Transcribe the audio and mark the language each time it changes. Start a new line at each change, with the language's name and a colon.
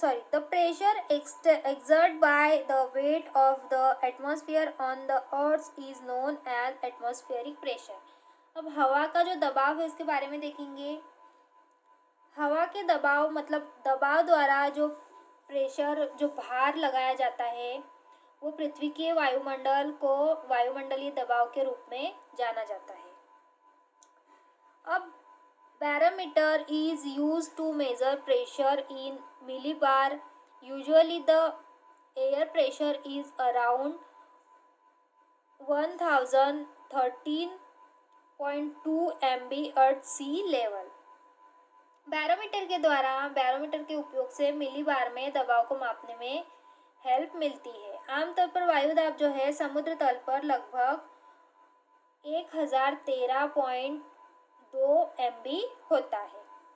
English: The pressure exerted by the weight of the atmosphere on the earth is known as atmospheric pressure।
Hindi: अब हवा का जो दबाव है इसके बारे में देखेंगे। हवा के दबाव मतलब दबाव द्वारा जो प्रेशर, जो भार लगाया जाता है वो पृथ्वी के वायुमंडल को वायुमंडलीय दबाव के रूप में जाना जाता है।
English: अब barometer is used to measure pressure in millibar। Usually the air pressure is around 1013.2 MB at sea level।
Hindi: Barometer के उपयोग से मिलीबार में दबाव को मापने में हेल्प मिलती है। आमतौर पर वायुदाब जो है समुद्र तल पर लगभग 1013.2 MB होता है।